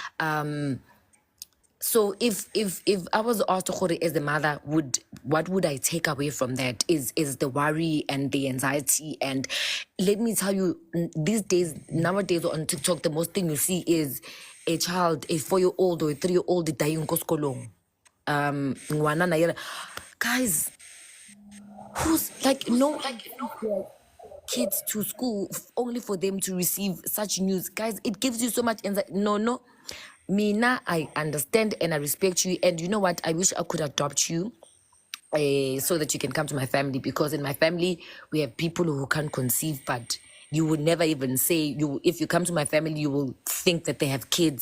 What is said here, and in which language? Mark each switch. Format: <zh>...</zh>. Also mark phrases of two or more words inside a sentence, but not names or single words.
<en>So if I was asked as a mother, what would I take away from that is the worry and the anxiety. And let me tell you, nowadays on TikTok, the most thing you see is a child, a 4-year-old or a 3-year-old dying koskolong.</en> <st>ngwana na yena.</st> <en>Guys, who's like no kids to school only for them to receive such news? Guys, it gives you so much anxiety. No, Mina, I understand and I respect you, and you know what, I wish I could adopt you so that you can come to my family, because in my family we have people who can't conceive, but you would never even say, if you come to my family you will think that they have kids.</en>